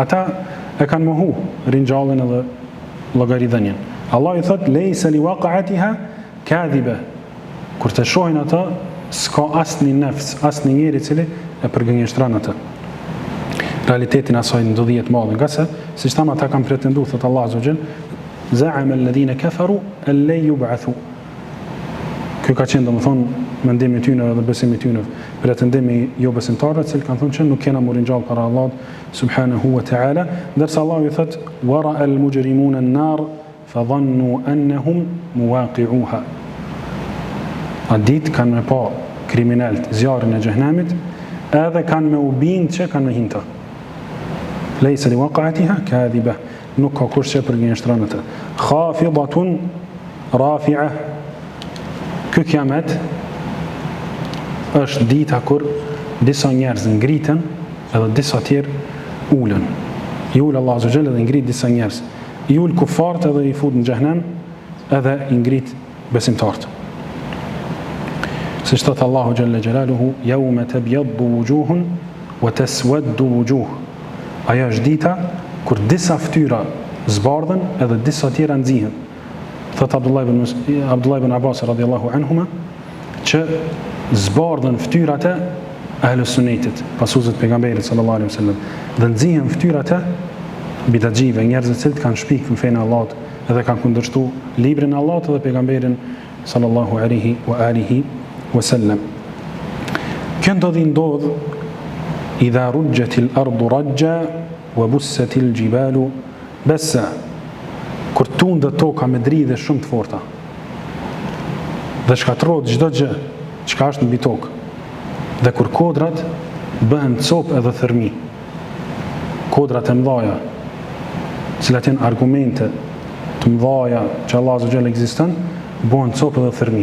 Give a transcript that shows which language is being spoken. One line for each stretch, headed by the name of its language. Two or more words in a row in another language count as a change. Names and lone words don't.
Albanian: Ata e kanë mohu ringjalljen edhe llogaridhënien.
Arabic: Allah
Albanian: i thot:
Arabic: ليس لوقعتها كاذبة.
Albanian: Kur të shohin ata, s'ka asnjë nefs, asnjë njeri i cili e përgënjeshtron atë. Realitetin asaj ndodhje të madhe, nga se siç thamë ata kanë pretenduar, thot Allah
Arabic: عز وجل: زعم الذين كفروا أن لا يبعثوا.
Albanian: Kjo ka qenë domethënë mendimi i tyre dhe besimi i tyre, pretendimi jo besimtarëve, që kanë thënë që nuk kena më ringjall para Allahut
Arabic: سبحانه وتعالى,
Albanian: ndërsa Allah i thot:
Arabic: ورأى المجرمون النار فظنوا أنهم مواقعوها.
Albanian: A ditë kanë me pa kriminalt zjarrin e xhehenamit, edhe kanë me u bind që kanë me hinta.
Arabic: ليس لوقعتها كاذبة,
Albanian: nuk ka kush që përgënjeshtron atë.
Arabic: خافضة رافعة.
Albanian: Ky kiamet është dita kur disa njerëz ngriten edhe disa tjerë ulën. I ul Allah
Arabic: عز وجل
Albanian: dhe ngrit disa njerëz. I ul kufart edhe i fut në xhehenem, edhe i ngrit besimtarët. Siç thot Allahu
Arabic: جل جلاله: يوم تبيض وجوه وتسود وجوه.
Albanian: Ajo është dita kur disa fytyra zbardhen edhe disa tjera nxihen. Thot Abdullah ibn Abbas
Arabic: رضي الله عنهما
Albanian: që zbardhen fytyrat e ahlus sunnetit, pasuesët pejgamberit
Arabic: صلى الله عليه وسلم,
Albanian: dhe nxihen fytyrat e bidaxhive, njerëz që kanë shpik në fenë e Allahut edhe kanë kundërshtuar librin e Allahut dhe pejgamberin
Arabic: صلى الله عليه وعلى آله وسلم.
Albanian: Kjo ndodh
Arabic: إذا رجت الأرض رجا وبست الجبال بسا.
Albanian: Kur tundet toka me dridhe shumë të forta dhe shkatërrohet çdo gjë çka është mbi tokë. Dhe kur kodrat bëhen copë edhe thërmi, kodrat e mëdhaja, cilat janë argumente të mëdhaja që Allah
Arabic: عز وجل
Albanian: ekziston, bëhen copë edhe thërmi.